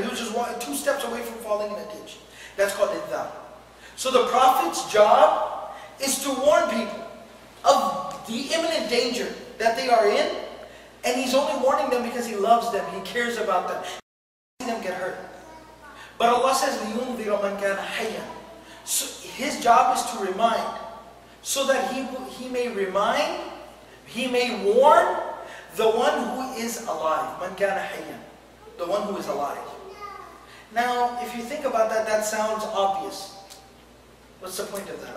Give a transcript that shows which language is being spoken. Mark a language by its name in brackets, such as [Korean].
[English] He was just 2 steps away from falling in a ditch. That's called idhar. So the Prophet's job is to warn people of the imminent danger that they are in, and he's only warning them because he loves them, he cares about them. He doesn't see them get hurt. But Allah says, [Arabic] لِيُنذِرَ مَنْ كَانَ حَيًّا. [English] So his job is to remind, so that he may remind, he may warn the one who is alive. [Arabic] مَنْ كَانَ حَيًّا. [English] The one who is alive. Now, if you think about that, that sounds obvious. What's the point of that?